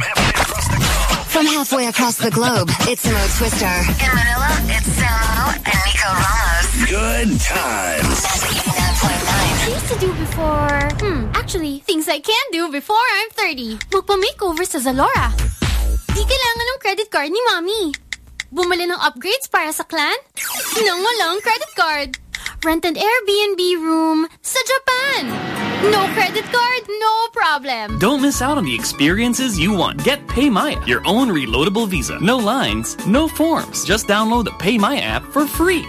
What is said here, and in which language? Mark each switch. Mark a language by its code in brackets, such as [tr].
[en] From halfway across the globe, it's Mo Twister. In Manila, it's Samo and Nico Ramos. Good times. Things to do before... Actually, things I can do before I'm 30. [tl] Magpa-makeover sa Zalora. Di kailangan ng credit card ni Mommy. Bumili ng upgrades para sa clan. Nang walang credit card. [en] Rent an Airbnb room sa Japan. No credit card, no problem. Don't miss out on the experiences you want. Get PayMaya, your own reloadable Visa. No lines, no forms. Just download the PayMaya app for free.